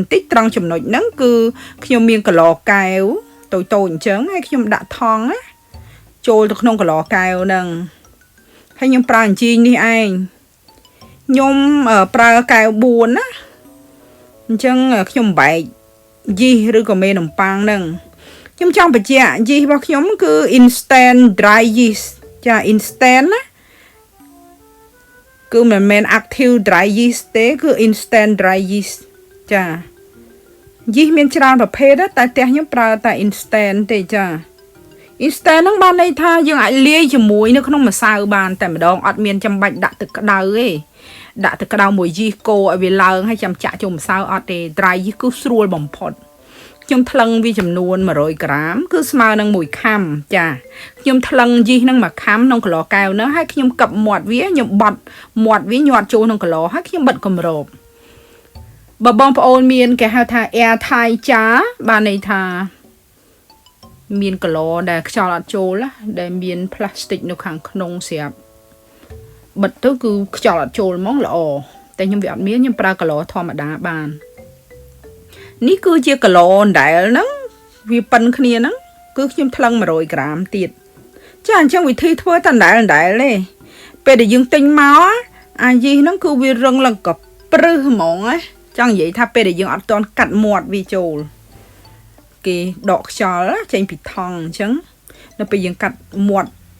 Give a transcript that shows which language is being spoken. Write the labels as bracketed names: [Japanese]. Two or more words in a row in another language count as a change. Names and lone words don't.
[Khmer] បន្តិចត្រង់ចំណុចហ្នឹងគឺខ្ញុំមានកន្លកែវតូចអញ្ចឹងហើយខ្ញុំដាក់ថង់ណាចូលទៅក្នុងកន្លកែវហ្នឹងហើយខ្ញុំប្រើអញ្ជីងនេះឯងខ្ញុំប្រើកែវ4ណាអញ្ចឹងខ្ញុំបែកយីសឬក៏មេនំប៉័ងហ្នឹងខ្ញុំចង់បញ្ជាក់យីសរបស់ខ្ញុំគឺ [English] instant dry yeast [Khmer] ចា instant ណា គឺមិនមែន [English] active dry yeast [Khmer] ទេគឺ [English] instant dry yeast [Khmer] ចាយីសមានច្រើនប្រភេទតែផ្ទះខ្ញុំប្រើតែ instant ទេចា instant ហ្នឹងបានន័យថាយើងអាចលាយជាមួយនៅក្នុងម្សៅបានតែម្ដងអត់មានចាំបាច់ដាក់ទឹកក្តៅទេដាក់ទឹកក្តៅមួយយីសកូរឲ្យវាឡើង ហើយចាំចាក់ចូលម្សៅអត់ទេ [English] dry yeast [Khmer] គឺស្រួលបំផុតខ្ញុំថ្លឹងវាចំនួន100ក្រាមគឺស្មើនឹង1ខាំចាខ្ញុំថ្លឹងយីសនឹង1ខាំក្នុងកន្លកែវនោះហើយខ្ញុំកឹបមាត់វា ខ្ញុំបត់មាត់វាញាត់ចូលក្នុងកន្លហើយខ្ញុំបិទគម្របបើបងប្អូនមានគេហៅថា [English] air tight jar [Khmer] បានន័យថាមានកន្លដែលខ្យល់អត់ ចូលដែលមានផ្លាស្ទិកនៅខាងក្នុងស្រាប់បិទទៅគឺខ្យល់អត់ចូលហ្មងល្អតែខ្ញុំវាអត់មានខ្ញុំប្រើកន្ល ធម្មតាបាននេះគឺជាគីឡូដែលហ្នឹងវាប៉ិនគ្នាហ្នឹងគឺខ្ញុំថ្លឹង100ក្រាមទៀតចាអញ្ចឹងវិធីធ្វើតែដែលទេពេលដែលយើងទិញមកអាយីសហ្នឹងគឺវារឹងឡើងកព្រឹសហ្មងណាចង់និយាយថាពេលដែលយើងអត់ទាន់កាត់មាត់វាចូលគេដកខ្យល់ចេញពីថង់អញ្ចឹងនៅពេលយើងកាត់មាត់